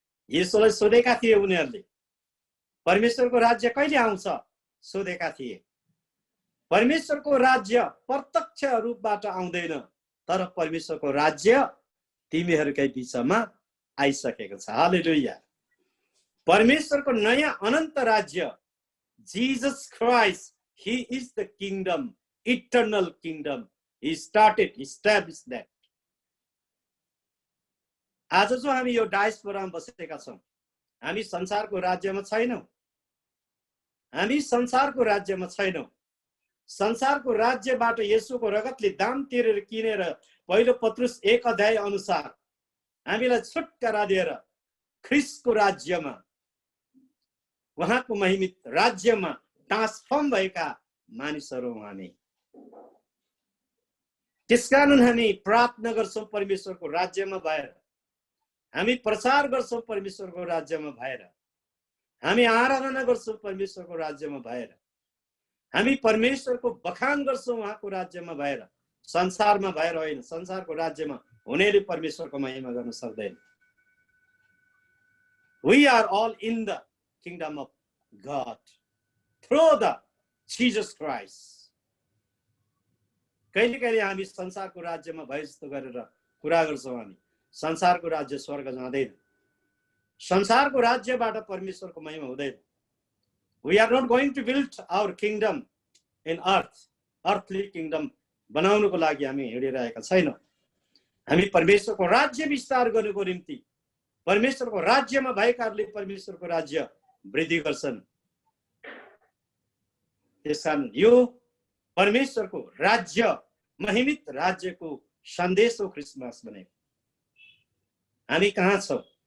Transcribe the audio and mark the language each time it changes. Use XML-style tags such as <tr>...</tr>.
<ne>येशूलाई सोधेका थिए उनीहरूले, परमेश्वरको राज्य कहिले आउँछ? सोधेका थिए। परमेश्वरको राज्य प्रत्यक्ष रूपबाट आउँदैन, तर परमेश्वरको राज्य तिमीहरूकै बीचमा आइसकेको छ। हालेलुया। परमेश्वरको नयाँ अनन्त राज्य,</ne> <en>Jesus Christ, He is the kingdom, eternal kingdom. He established that.</en> <ne>आज जो हामी यो डायस्पोरामा बसेका छौं, हामी संसारको राज्यमा छैनौं। हामी संसारको राज्यमा छैनौं। संसारको राज्यबाट येशूको रगतले दाम तिरेर किनेर पहिलो पत्रुस 1 अध्याय अनुसार हामीलाई छुटकारा दिएर ख्रीष्टको राज्यमा, उहाँको महिमित राज्यमा ट्रान्सफर्म भएका मानिसहरू हामी। त्यसकारण हामी प्रार्थना गर्छौं परमेश्वरको राज्यमा भएर, हामी प्रचार गर्छौं परमेश्वरको राज्यमा भएर, हामी आराधना गर्छौं परमेश्वरको राज्यमा भएर, हामी परमेश्वरको बखान गर्छौं उहाँको राज्यमा भएर, संसारमा भएर होइन। संसारको राज्यमा हुनेले परमेश्वरको महिमा गर्न सक्दैन।</ne> <en>We are all in the kingdom of God through the Jesus Christ.</en> <ne>कहिले कहिले हामी संसारको राज्यमा भए जस्तो गरेर कुरा गर्छौं। हामी संसारको राज्य स्वर्ग जाँदैन, संसारको राज्यबाट परमेश्वरको महिमा हुँदैन।</ne> <en>We are not going to build our kingdom in earth, earthly kingdom</en> <ne>बनाउनको लागि हामी हिँडिरहेका छैनौं। हामी परमेश्वरको राज्य विस्तार गर्नको निम्ति, परमेश्वरको राज्यमा भएकाहरूले परमेश्वरको राज्य वृद्धि गर्छन्। त्यसकारण यो परमेश्वरको राज्य, महिमित राज्यको सन्देश हो क्रिसमस भनेको। हामी कहाँ छौं?</ne>